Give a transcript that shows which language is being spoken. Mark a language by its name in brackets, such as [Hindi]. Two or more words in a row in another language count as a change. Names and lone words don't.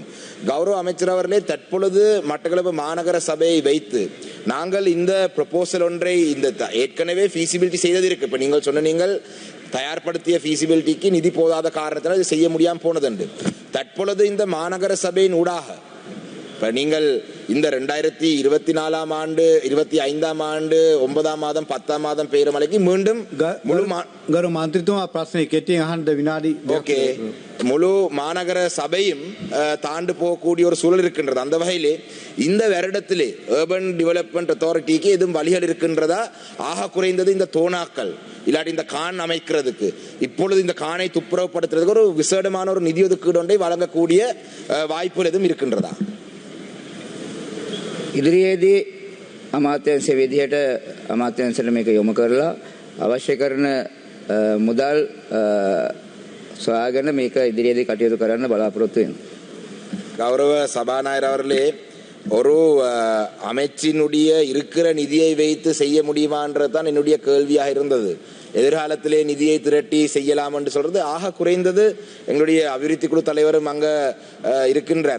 [Tamil] கௌரவ அமைச்சர் அவர்களே, தற்பொழுது மட்டக்களப்பு மாநகர சபையை வைத்து நாங்கள் இந்த ப்ரொபோசல் ஒன்றை இந்த ஏற்கனவே ஃபீசிபிலிட்டி செய்தது இருக்கு. இப்போ நீங்கள் சொன்ன நீங்கள் தயார்படுத்திய ஃபீசிபிலிட்டிக்கு நிதி போதாத காரணத்தினால் இது செய்ய முடியாமல் போனதுண்டு. தற்பொழுது இந்த மாநகர சபையின் ஊடாக இப்போ நீங்கள் இந்த 2024ஆம் ஆண்டு 25ஆம் ஆண்டு 9ஆம் மாதம் 10ஆம் மாதம் பெய்கிற மழைக்கு மீண்டும் [Sinhala] ගරු මන්ත්‍රීතුමා ප්‍රශ්නේ කෙටියෙන් අහන්න විනාඩි [Tamil] ஓகே முழு மாநகர சபையும் தாண்டு போகக்கூடிய ஒரு சூழல் இருக்கின்றது. அந்த வகையிலே இந்த வருடத்திலே [English] urban development authorityக்கு [Tamil] எதுவும் வழிகள் இருக்கின்றதா? ஆக குறைந்தது இந்த தோணாக்கள் இல்லாட்டி இந்த கான் அமைக்கிறதுக்கு, இப்பொழுது இந்த கானை துப்புரவுப்படுத்துறதுக்கு ஒரு விசேடமான ஒரு நிதி ஒதுக்கீடு ஒன்றை வழங்கக்கூடிய வாய்ப்புகள் எதுவும் இருக்கின்றதா? [Sinhala] ඉදිරියේදී අමාත්‍යංශ විදිහට අමාත්‍යංශයට මේක යොමු කරලා අවශ්‍ය කරන මුදල් සොයාගෙන මේක ඉදිරියේදී කටයුතු කරන්න බලාපොරොත්තු වෙනවා. [Tamil] கௌரவ சபாநாயகர் அவர்களே, ஒரு அமைச்சினுடைய இருக்கிற நிதியை வைத்து செய்ய முடியுமான்றது தான் என்னுடைய கேள்வியாக இருந்தது. எதிர்காலத்திலே நிதியை திரட்டி செய்யலாம் என்று சொல்றது ஆக குறைந்தது எங்களுடைய அபிவிருத்தி குழு தலைவரும் அங்க இருக்கின்றார்.